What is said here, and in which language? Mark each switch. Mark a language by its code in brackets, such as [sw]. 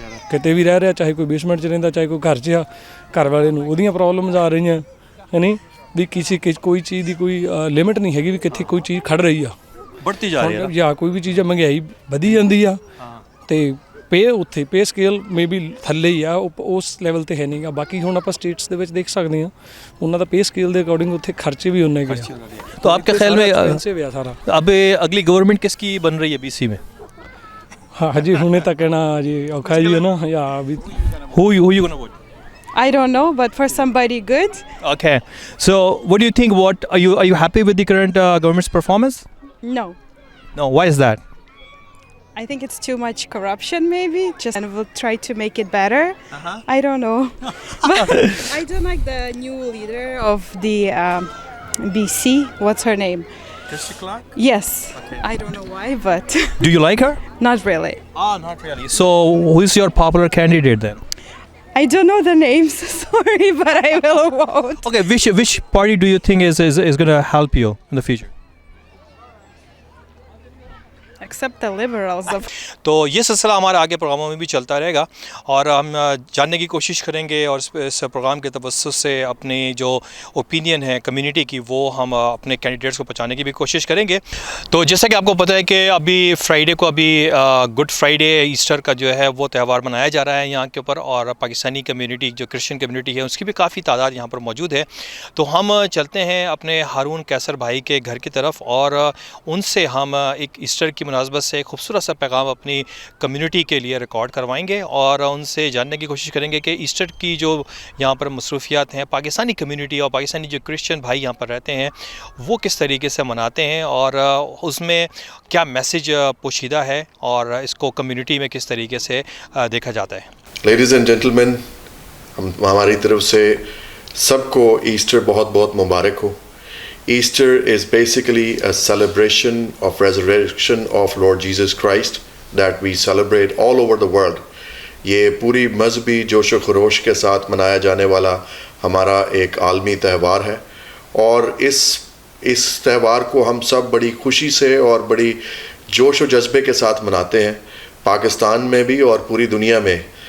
[pa] ਕਿਤੇ ਵੀ ਰਹਿ ਰਿਹਾ, ਚਾਹੇ ਕੋਈ ਬੇਸਮੈਂਟ 'ਚ ਰਹਿੰਦਾ, ਚਾਹੇ ਕੋਈ ਘਰ 'ਚ ਆ, ਘਰ ਵਾਲੇ ਨੂੰ ਉਹਦੀਆਂ ਪ੍ਰੋਬਲਮਸ ਆ ਰਹੀਆਂ ਹੈ ਨਹੀਂ ਵੀ ਕੋਈ ਚੀਜ਼ ਦੀ ਕੋਈ ਲਿਮਿਟ ਨਹੀਂ ਹੈਗੀ ਵੀ ਕਿੱਥੇ ਕੋਈ ਚੀਜ਼ ਖੜ ਰਹੀ ਆ, [hi] बढ़ती जा रही है [pa] ਜਾਂ ਕੋਈ ਵੀ ਚੀਜ਼ ਮਹਿੰਗਾਈ ਵਧੀ ਜਾਂਦੀ ਆ, ਅਤੇ ਪੇ ਸਕੇਲ ਮੇ ਬੀ ਥੱਲੇ ਹੀ ਆ, ਉਸ ਲੈਵਲ 'ਤੇ ਹੈ ਨਹੀਂ ਗਾ। ਬਾਕੀ ਹੁਣ ਆਪਾਂ ਸਟੇਟਸ ਦੇ ਵਿੱਚ ਦੇਖ ਸਕਦੇ ਹਾਂ ਉਹਨਾਂ ਦਾ ਪੇ ਸਕੇਲ ਦੇ ਅਕੋਰਡਿੰਗ ਉੱਥੇ ਖਰਚੇ ਵੀ ਉਨੇ ਗਏ। [hi] तो आपके ख्याल में [pa] ਸਾਰਾ [hi] अब अगली गवर्नमेंट किसकी बन रही है BC में? [pa] ਹਾਂ ਹਜੇ ਹੁਣੇ ਤਾਂ ਕਹਿਣਾ ਜੀ ਔਖਾ ਹੀ ਹੈ ਨਾ, ਜਾਂ ਵੀ [en] Who you gonna vote? I don't know, but for somebody good. Okay. So what do you think? What are you happy with the current government's performance? No. No. Why is that? I think it's too much corruption, maybe. And we'll try to make it better. I don't know. But I don't like the new leader of the BC. What's her name? Christy Clark? Yes. I don't know why, but Do you like her? not really. Not really. So who is your popular candidate then? I don't know the names, sorry, but I will vote. Okay. Which party do you think is gonna help you in the future? Except the liberals. [hi] तो ये सिलसिला हमारे आगे प्रोग्रामों में भी चलता रहेगा और हम जानने की कोशिश करेंगे और इस प्रोग्राम के तवस्सुस से अपनी जो ओपिनियन है कम्युनिटी की वो हम अपने कैंडिडेट्स को पहुंचाने की भी कोशिश करेंगे। तो जैसा कि आपको पता है कि अभी फ्राइडे को गुड फ्राइडे ईस्टर का जो है वो त्यौहार मनाया जा रहा है यहाँ के ऊपर, और पाकिस्तानी कम्युनिटी जो क्रिश्चियन कम्युनिटी है उसकी भी काफ़ी तादाद यहाँ पर मौजूद है। तो हम चलते हैं अपने हारून कैसर भाई के घर की तरफ और उनसे हम एक ईस्टर की मुनासबत से खूबसूरत सा पैगाम अपनी कम्युनिटी के लिए रिकॉर्ड करवाएंगे और उनसे जानने की कोशिश करेंगे कि ईस्टर की जो यहाँ पर मसरूफियात हैं पाकिस्तानी कम्युनिटी और पाकिस्तानी जो क्रिश्चियन भाई यहाँ पर रहते हैं वो किस तरीके से मनाते हैं और उसमें क्या मैसेज पोशीदा है और इसको कम्युनिटी में किस तरीके से देखा जाता है। [en] ladies and gentleman, [hi] हमारी तरफ से सबको ईस्टर बहुत बहुत मुबारक हो। [en] Easter is basically a celebration of resurrection of Lord Jesus Christ that we celebrate all over the world. [hi] ये पूरी मजहबी जोश व खरोश के साथ मनाया जाने वाला हमारा एक आलमी त्यौहार है और इस त्यौहार को हम सब बड़ी खुशी से और बड़ी जोश व जज्बे के साथ मनाते हैं, पाकिस्तान में भी और पूरी दुनिया में।